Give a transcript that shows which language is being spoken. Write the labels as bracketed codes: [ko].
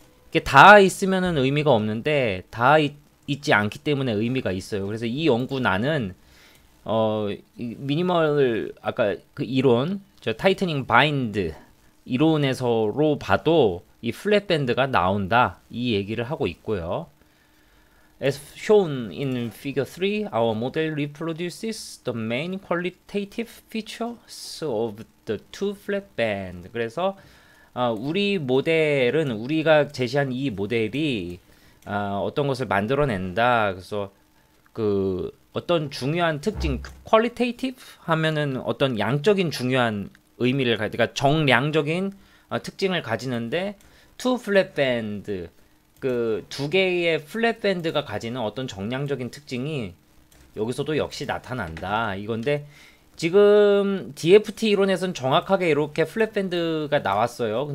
[ko] 이게 닿아 있으면은 의미가 없는데 닿아 있지 않기 때문에 의미가 있어요. 그래서 이 연구나는 미니멀 아까 그 이론 저 타이트닝 바인드 이론에서로 봐도 이 플랫 밴드가 나온다 이 얘기를 하고 있고요. [en] As shown in figure 3, our model reproduces the main qualitative features of the two flat band. [ko] 그래서 우리 모델은 우리가 제시한 이 모델이 어떤 것을 만들어낸다. 그래서 그 어떤 중요한 특징, qualitative 하면은 어떤 양적인 중요한 의미를 그러니까 정량적인 특징을 가지는데 [en] two flat band [ko] 그 두 개의 플랫 밴드가 가지는 어떤 정량적인 특징이 여기서도 역시 나타난다 이건데 지금 DFT 이론에서는 정확하게 이렇게 플랫 밴드가 나왔어요.